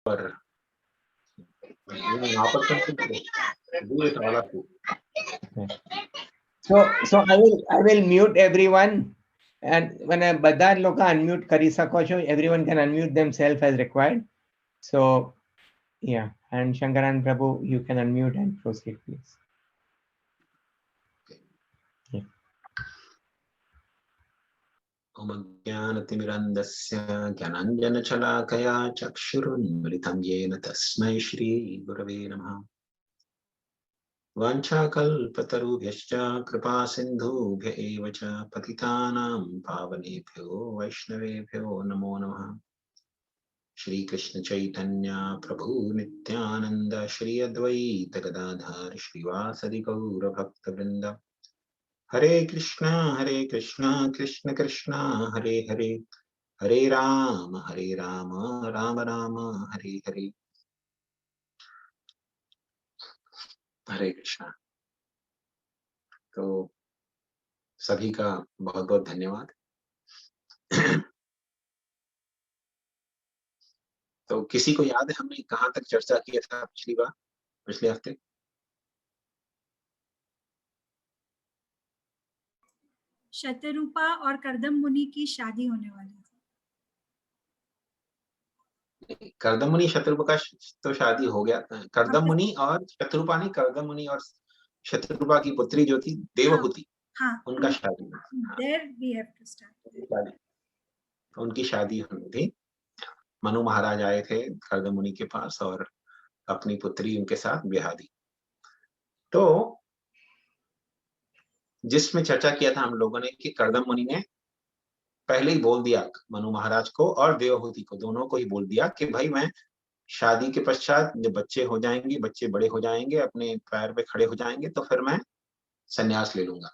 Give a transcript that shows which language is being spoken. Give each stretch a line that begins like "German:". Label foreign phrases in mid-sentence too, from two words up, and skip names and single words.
English: पर opportunity to do with all of you. So I will mute everyone, and when
Gujarati: બધા લોકો
English: unmute
Gujarati: કરી શકો છો,
English: everyone can unmute themselves as required. So yeah, and Shankaran Prabhu, you can unmute and proceed, please. Yeah.
Sanskrit: ज्ञानतिमिरन्दस्य ज्ञानाञ्जनशलाकया चक्षुरुन्मिलितं येन तस्मै श्रीगुरवे नमः। वाञ्छाकल्पतरुभ्यश्च कृपासिन्धुभ्य एव च पतितानां पावनेभ्यो वैष्णवेभ्यो नमो नमः। श्रीकृष्ण चैतन्य प्रभु नित्यानंद श्री अद्वैत गदाधर श्रीवासदि गौर भक्तवृंद। हरे कृष्णा कृष्ण कृष्णा हरे हरे, हरे राम राम राम हरे हरे। हरे कृष्णा।
Hindi: तो सभी का बहुत बहुत धन्यवाद। तो किसी को याद है हमने कहाँ तक चर्चा किया था पिछली बार, पिछले हफ्ते? शतरूपा और कर्दम मुनि की शादी होने वाली थी। कर्दम मुनि शत्रुपा का तो शादी हो गया। कर्दम मुनि और शत्रुपा नहीं, कर्दम मुनि और शत्रुपा की पुत्री जो थी देवहूति, हाँ, उनका शादी।
English: There we have to start.
Hindi: उनकी शादी हुई थी। मनु महाराज आए थे कर्दम मुनि के पास और अपनी पुत्री उनके साथ ब्याह दी। तो जिसमें चर्चा किया था हम लोगों ने कि कर्दम मुनि ने पहले ही बोल दिया मनु महाराज को और देवहूति को, दोनों को ही बोल दिया कि भाई मैं शादी के पश्चात जब बच्चे हो जाएंगे, बच्चे बड़े हो जाएंगे, अपने पैर पे खड़े हो जाएंगे, तो फिर मैं संन्यास ले लूंगा।